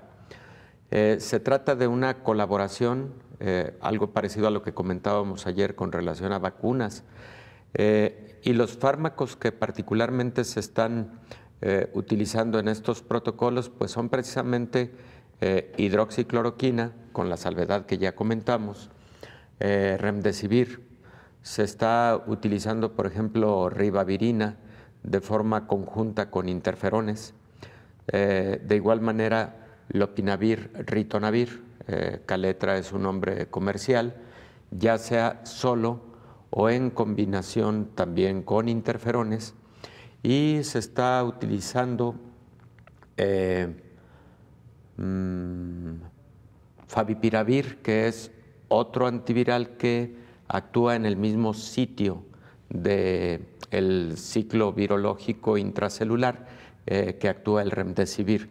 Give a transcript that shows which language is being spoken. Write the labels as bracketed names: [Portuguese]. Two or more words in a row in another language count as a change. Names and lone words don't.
[Spanish] Se trata de una colaboración, algo parecido a lo que comentábamos ayer con relación a vacunas, y los fármacos que particularmente se están utilizando en estos protocolos, pues son precisamente hidroxicloroquina, con la salvedad que ya comentamos, Remdesivir. Se está utilizando, por ejemplo, ribavirina de forma conjunta con interferones. De igual manera, lopinavir, ritonavir, Caletra es su nombre comercial, ya sea solo o en combinación también con interferones. Y se está utilizando favipiravir, que es otro antiviral que actúa en el mismo sitio del ciclo virológico intracelular que actúa el Remdesivir.